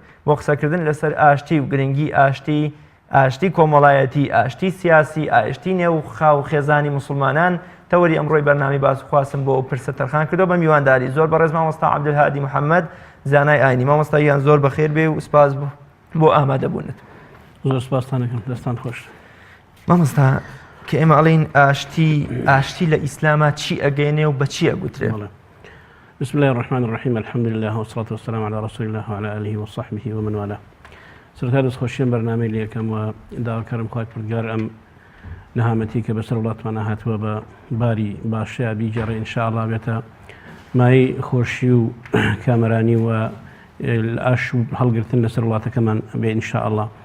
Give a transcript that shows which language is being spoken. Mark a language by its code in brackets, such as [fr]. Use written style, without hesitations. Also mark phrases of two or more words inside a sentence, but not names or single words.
[ckb] بۆ قسەکردن لەسەر ئاشتی و گرنگی ئاشتی کۆمەڵایەتی، ئاشتی سیاسی، ئاشتی نێو خاو خێزانی مسلمانان تەوەری ئەمڕۆی بەرنامی باس خواستم بۆ پرسە تەرخان کردو بە میوانداری زۆر بەڕێز مامۆستا عەبدولهادی محەممەد زانای ئاینی. مامۆستاییان زۆر بەخێر بێ و سپاس بۆ ئامادەبوونت. زۆر سپاستانەکەم، دەستان خۆش. مامۆستا کە ئێمە ئەڵێن ئاشتی لە ئیسلامە چی ئەگەێنێ و بە چی ئەگوترێ؟ [ar] بسم الله الرحمن الرحيم الحمد لله والصلاة والسلام على رسول الله وعلى آله وصحبه ومن والاه. [ckb] سرکار دەستخۆشیان بەرنامەی لێ یەکەم و داواکارم خوای پروردگار ئەم نەهامەتی کە بەسەر وڵاتمانە هاتووە بە باری باشەیە بیگەڕێ ئینشاءالله بێتە مای خۆشی و کامەرانی و ئاش و هەڵگرتن لەسەر وڵاتەکەمان بێ ئینشاءالله.